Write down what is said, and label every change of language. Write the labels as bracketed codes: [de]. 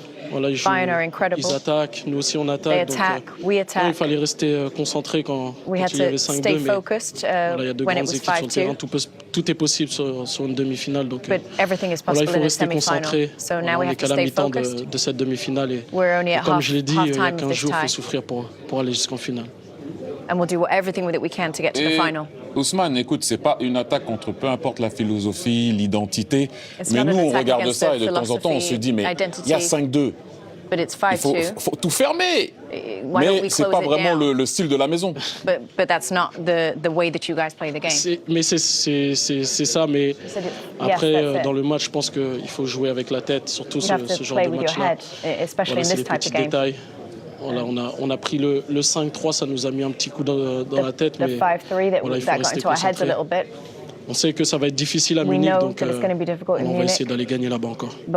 [fr] Voilà, ils jouent, ils attaquent, nous aussi on attaque. Donc, il fallait rester concentré quand il y avait 5-2. Mais voilà, il y a de grandes équipes sur le terrain. Tout est possible sur une demi-finale. Donc voilà, il faut rester concentré. On n'est qu'à la mi-temps de cette demi-finale. Et comme je l'ai dit, il y a 15 jours, il faut souffrir pour aller jusqu'en finale. [en] And we'll do everything with it we can to get to the final. [fr] Ousmane, écoute, c'est pas une attaque contre peu importe la philosophie, l'identité. Mais nous, on regarde ça et de temps en temps, on se dit, mais il y a 5-2. Il faut tout fermer. Mais c'est pas vraiment le style de la maison. [en] But that's not the way that you guys play the game. [fr] Mais c'est ça. Mais après, dans le match, je pense qu'il faut jouer avec la tête, surtout ce genre de match-là. Voilà, c'est les petits détails. Voilà, on a pris le 5-3, ça nous a mis un petit coup dans la tête, mais voilà, il faut rester concentré. On sait que ça va être difficile à Munich, donc on va essayer d'aller gagner là-bas encore.